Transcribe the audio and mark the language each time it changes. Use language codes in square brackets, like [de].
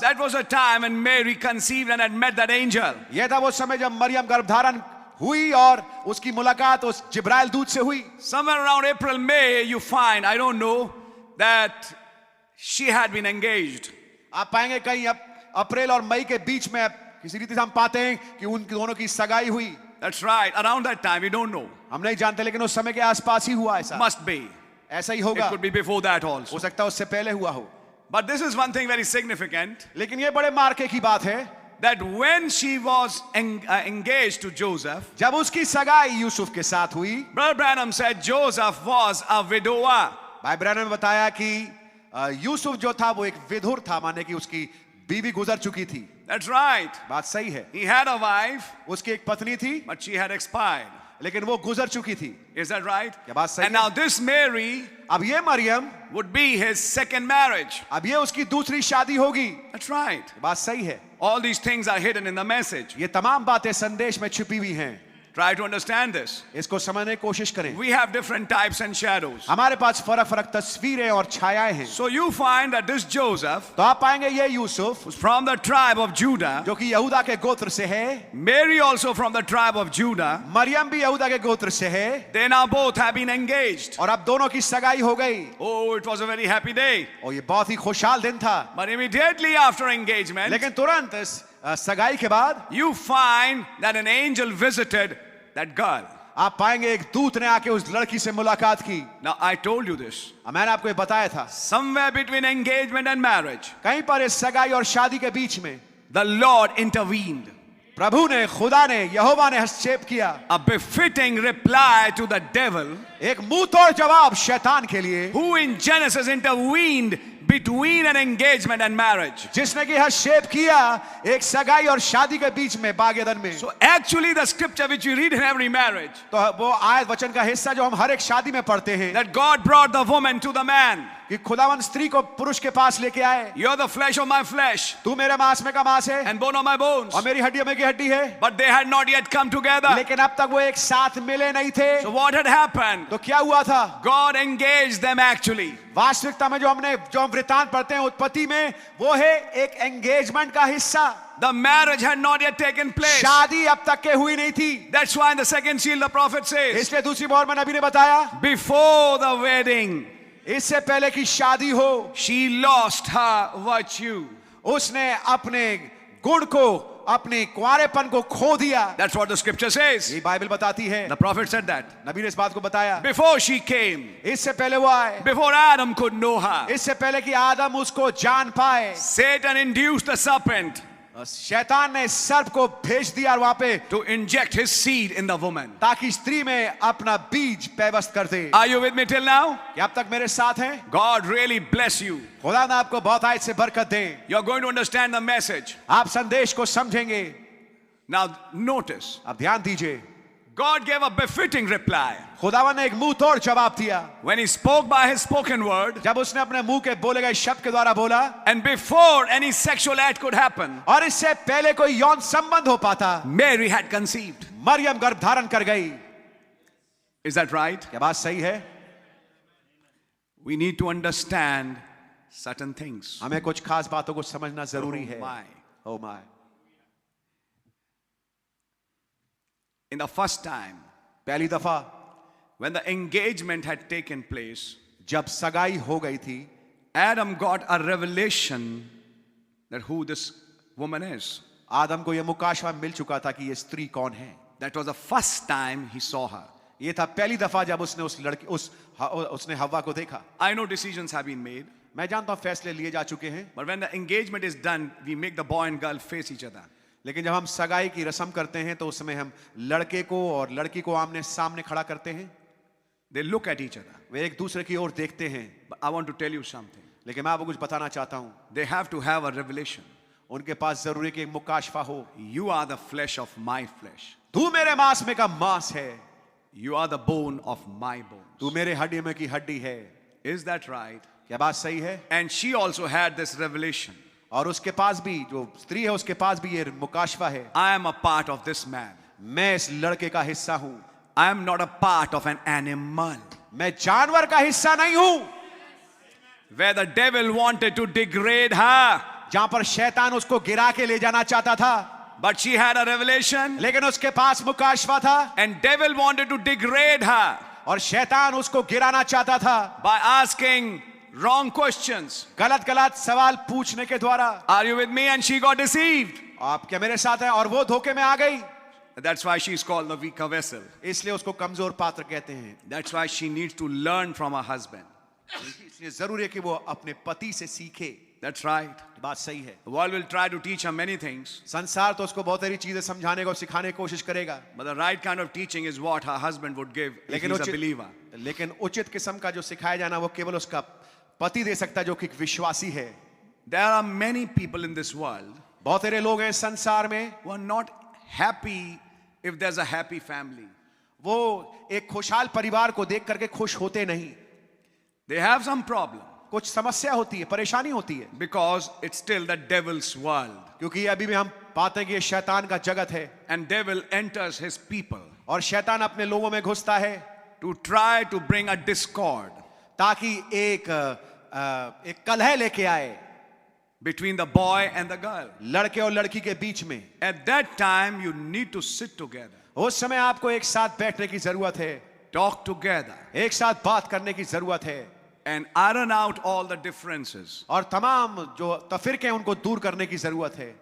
[en] that was a time when Mary conceived and had met that angel. [hi] ये था वो समय जब मरियम गर्भ धारण हुई और उसकी मुलाकात उस जिब्राइल दूत से हुई। [en] Somewhere around April, May, you find, I don't know, that she had been engaged. [hi] आप पाएंगे कहीं अप्रैल और मई के बीच में किसी रीति से हम पाते हैं कि उन दोनों की सगाई हुई। [en] That's right. Around that time, we don't know. [hi] हम नहीं जानते, लेकिन उस समय के आसपास ही हुआ ऐसा। [en] Must be. [hi] ऐसा ही [en] It [hi] होगा, [en] could be before that [hi] हो [en] also. [hi] सकता है उससे पहले हुआ हो। [en] But this is one thing very significant, [hi] लेकिन ये बड़े मार्के की बात है, [en] that when she was engaged to Joseph, [hi] जब उसकी सगाई यूसुफ के साथ हुई, [en] Brother Branham said Joseph was a widower. [hi] भाई ब्रैनम ने बताया कि यूसुफ जो था वो एक विधुर था, माने कि उसकी बीवी गुजर चुकी थी। [en] That's right. [hi] बात सही है। [en] He had a wife, [hi] उसकी एक पत्नी थी, [en] but she had expired. [hi] लेकिन वो गुजर चुकी थी। [en] Is that right? [hi] क्या बात सही [en] And [hi] है? [en] now this Mary [hi] अब ये Maryam, [en] would be his second marriage. [hi] अब ये उसकी दूसरी शादी होगी। [en] That's right. [hi] बात सही है। [en] All these things are hidden in the message. [hi] ये तमाम बातें संदेश में छिपी हुई हैं। [en] Try to understand this. [hi] इसको समझने की कोशिश करें। [en] We have different types and shadows. [hi] हमारे पास फर्क फर्क तस्वीरें और छायाएं हैं। [en] So you find that this Joseph, [hi] तो आप पाएंगे ये Yusuf [en] who's from the tribe of Judah, [hi] जो कि यहूदा के गोत्र से है, [en] Mary also from the tribe of Judah, [hi] Maryam भी यहूदा के गोत्र से है, [en] they now both have been engaged. [hi] और अब दोनों की सगाई हो गई। [en] Oh, it was a very happy day. [hi] और ये बहुत ही खुशहाल दिन था। [en] But immediately after engagement, [hi] लेकिन तुरंत इस सगाई के बाद [en] you find that an angel visited that girl. [hi] आप पाएंगे एक दूत ने आके उस लड़की से मुलाकात की। [en] Now I told you this. [hi] मैंने आपको ये बताया था, [en] Somewhere between engagement and marriage, [hi] कहीं पर इस सगाई और शादी के बीच में [en] the Lord intervened. [hi] प्रभु ने, खुदा ने, यहोवा ने हस्तक्षेप किया। [en] A befitting reply to the devil, [hi] एक मुंह तोड़ जवाब शैतान के लिए, [en] who in Genesis intervened between an engagement and marriage. [hi] जिसने कि हस्तक्षेप किया एक सगाई और शादी के बीच में, बाग एदन में। [en] So actually the scripture which we read in every marriage, [hi] तो वो आयत वचन का हिस्सा जो हम हर एक शादी में पढ़ते हैं, [en] that God brought the woman to the man. [hi] कि खुदावन स्त्री को पुरुष के पास लेके आए। [en] You're the flesh of my flesh [hi] तू मेरे मांस में का मांस है [en] and bone of my bones. [hi] और मेरी हड्डियों में की हड्डी है। [en] But they had not yet come together. [hi] लेकिन अब तक वो एक साथ मिले नहीं थे। [en] So what had happened? [hi] तो क्या हुआ था? [en] God engaged them actually. [hi] वास्तविकता में जो हम वृत्तांत पढ़ते हैं उत्पत्ति में, वो है एक एंगेजमेंट का हिस्सा। [en] The marriage had not yet taken place. [hi] शादी अब तक के हुई नहीं थी। [en] That's why in the second seal the prophet says, [hi] इसलिए दूसरी मोहर में नबी ने बताया, [en] before the wedding, [hi] इससे पहले कि शादी हो, [en] she lost her virtue. [hi] उसने अपने गुण को, अपने कुंवारेपन को खो दिया। [en] That's what the scripture says. [hi] ये बाइबल बताती है। [en] The prophet said that. [hi] नबी ने इस बात को बताया। [en] Before she came, [hi] इससे पहले वो आए, [en] before Adam could know her, [hi] इससे पहले कि आदम उसको जान पाए, [en] Satan induced the serpent [hi] शैतान ने सर्प को भेज दिया और वहां पे, [en] to inject his seed in the woman. [hi] ताकि स्त्री में अपना बीज पैवस्त कर दे। [en] Are you with me till now? [hi] क्या अब तक मेरे साथ हैं? [en] God really bless you. [hi] खुदा ने आपको बहुत आयत से बरकत दे। [en] You're going to understand the message. [hi] आप संदेश को समझेंगे। [en] Now notice, [hi] अब ध्यान दीजिए, [en] God gave a befitting reply. [hi] खुदावन ने एक मुंह तोड़ जवाब दिया। [en] When he spoke by his spoken word, [hi] जब उसने अपने मुंह के बोले गए शब्द के द्वारा बोला, [en] and before any sexual act could happen, [hi] और इससे पहले कोई यौन संबंध हो पाता, [en] Mary had conceived. [hi] मरियम गर्भ धारण कर गई। [en] Is that right? [hi] क्या बात सही है? [en] We need to understand certain things. [hi] हमें कुछ खास बातों को समझना जरूरी है। [en] My. Oh my. In the first time, [hi] पहली दफा [en] when the engagement had taken place, [hi] जब सगाई हो गई थी, [en] Adam got a revelation that who this woman is. [hi] आदम को यह मुकाशवा मिल चुका था कि ये स्त्री कौन है। [en] That was the first time he saw her. [hi] ये था पहली दफा जब उसने उस लड़की उसने हव्वा को देखा। [en] I know decisions have been made, [hi] मैं जानता हूं फैसले लिए जा चुके हैं, [en] but when the engagement is done, we make the boy and girl face each other. [hi] लेकिन जब हम सगाई की रस्म करते हैं तो उस समय हम लड़के को और लड़की को आमने सामने खड़ा करते हैं। [en] They look at each other. [hi] वे एक दूसरे की ओर देखते हैं। [en] But I want to tell you something. [hi] लेकिन मैं आपको कुछ बताना चाहता हूं, [en] They have to have a revelation. [hi] उनके पास जरूरी कि एक मुकाशफा हो। [en] You are the flesh of my flesh. [hi] तू मेरे मांस में का मांस है, [en] You are the bone of my bones. [hi] तू मेरे हड्डी में की हड्डी है। [en] Is that right? [hi] क्या बात सही है? [en] And she also had this revelation. [hi] और उसके पास भी, जो स्त्री है उसके पास भी ये मुकाशफा है, [en] I am a part of this man. [hi] मैं इस लड़के का हिस्सा हूं, [en] I am not a part of an animal. [hi] मैं जानवर का हिस्सा नहीं हूं। [en] Where the devil wanted to degrade her, [hi] जहां पर शैतान उसको गिरा के ले जाना चाहता था, [en] but she had a revelation, [hi] लेकिन उसके पास मुकाशफा था, [en] and devil wanted to degrade her [hi] और शैतान उसको गिराना चाहता था [en] by asking wrong questions. [hi] गलत गलत सवाल पूछने के द्वारा। [en] Are you with me? And she got deceived. [hi] आप क्या मेरे साथ हैं? और वो धोखे में आ गई। [en] That's why she's called the weaker vessel. [hi] इसलिए उसको कमजोर पात्र कहते हैं। [en] That's why she needs to learn from her husband. [hi] इसलिए जरूरी है कि वो अपने पति से सीखे। [en] That's right. [hi] बात सही है। [en] The world will try to teach her many things, [hi] संसार तो उसको बहुत सारी चीजें समझाने को, सिखाने की कोशिश करेगा, [en] but the right kind of teaching is what her husband would give if he's a believer. [hi] लेकिन उचित किस्म का जो सिखाया जाना वो केवल उसका पति दे सकता है जो कि विश्वासी है। [en] There are many people in this world [hi] बहुत सारे लोग हैं संसार में, [en] who are not happy if there's a happy family. [hi] वो एक खुशहाल परिवार को देख करके खुश होते नहीं. [en] They have some problem [hi] कुछ समस्या होती है, परेशानी होती है, [en] because it's still the devil's world. [hi] क्योंकि अभी भी हम पाते हैं कि ये शैतान का जगत है [en] And devil enters his people [hi] और शैतान अपने लोगों में घुसता है [en] to try to bring a discord [hi] ताकि एक कलह लेके आए [en] between the boy and the girl. [hi] लड़के और लड़की के बीच में. [en] At that time, you need to sit together, [hi] उस समय आपको एक साथ बैठने की जरूरत है, [en] talk together, [hi] एक साथ बात करने की जरूरत है [en] and iron out all the differences [hi] और तमाम जो तफरीके हैं उनको दूर करने की जरूरत है